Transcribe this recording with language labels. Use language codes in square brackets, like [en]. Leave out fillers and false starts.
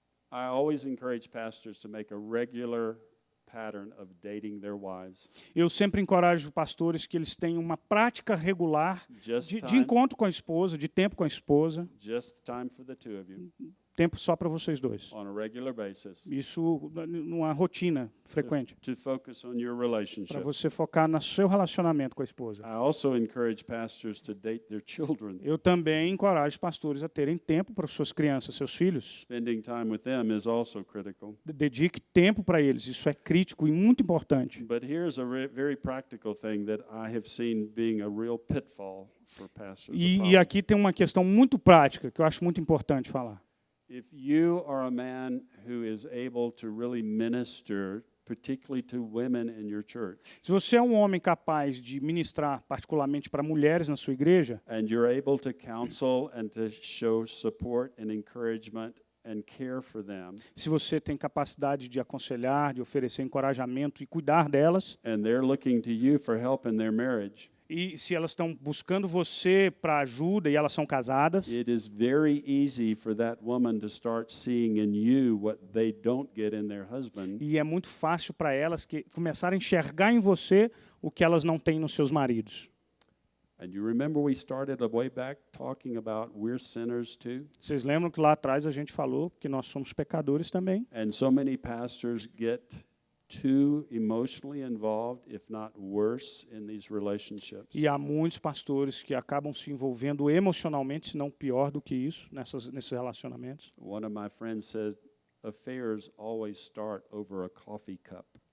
[en] I always encourage pastors to make a regular pattern of dating their wives. [pt] Eu sempre encorajo pastores que eles tenham uma prática regular [en] Just [pt] de [en] time, [pt] encontro com a esposa, de tempo com a esposa, [en] just time for the two of you [pt] tempo só para vocês dois. [en] on a regular basis [pt] Isso numa rotina frequente, [en] to focus on your [pt] para [en] relationship. [pt] você focar no seu relacionamento com a esposa. [en] I also encourage pastors to date their children. [pt] Eu também encorajo pastores a terem tempo para suas crianças, seus filhos. [en] Spending time with them is also critical. [pt] Dedique tempo para eles, isso é crítico e muito importante. [en] But here's a very practical thing that I have seen being a real pitfall for pastors. a [pt] E [en] problem. [pt] aqui tem uma questão muito prática que eu acho muito importante falar. [en] If you are a man who is able to really minister, particularly to women in your church, [pt] Se você é um homem capaz de ministrar, particularmente para mulheres na sua igreja, [en] and you're able to counsel and to show support and encouragement and care for them, [pt] se você tem capacidade de aconselhar, de oferecer encorajamento e cuidar delas, [en] and they're looking to you for help in their marriage, [pt] e se elas estão buscando você para ajuda e elas são casadas, [en] it is very easy for that woman to start seeing in you what they don't get in their husband. [pt] e é muito fácil para elas que começarem a enxergar em você o que elas não têm nos seus maridos. [en] And you remember we started way back talking about we're sinners too? [pt] Vocês lembram que lá atrás a gente falou que nós somos pecadores também? [en] And so many pastors get too emotionally involved, if not worse, in these relationships. [pt] E há muitos pastores que acabam se envolvendo emocionalmente, se não pior do que isso, nesses relacionamentos. [en] One of my friends says affairs always start over a coffee cup.